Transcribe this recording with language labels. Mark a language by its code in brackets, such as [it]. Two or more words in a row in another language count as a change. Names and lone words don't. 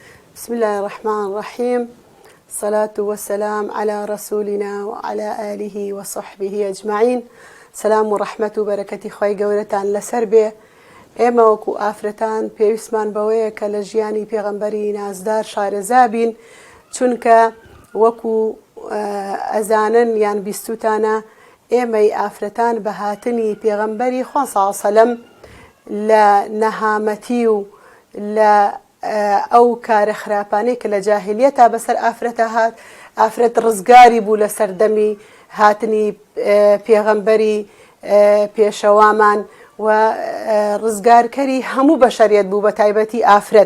[ar] بسم الله الرحمن الرحيم. الصلاة والسلام على رسولنا وعلى آله وصحبه أجمعين. سلام ورحمة وبركة [ckb] خوي قولتان لسربي ئێمە وەکو ئافرەتان پێویستمان بەوەیە کە لە ژیانی پێغەمبەری نازدار شارەزابین، چونکە وەکو ئەزانن یان بیستوتانە ئێمەی ئافرەتان بە هاتنی پێغەمبەری خوا [ar] صلی الله علیه وسلم [ckb] لە نەهامەتی و لە ئەو کارە خراپانەی کە لە جاهلیەتا بەسەر ئافرەتە هات، ئافرەت ڕزگاری بوو لە سەردەمی هاتنی پێغەمبەری پێشەوامان و ڕزگارکەری هەموو بەشەریەت بوو بە تایبەتی ئافرەت.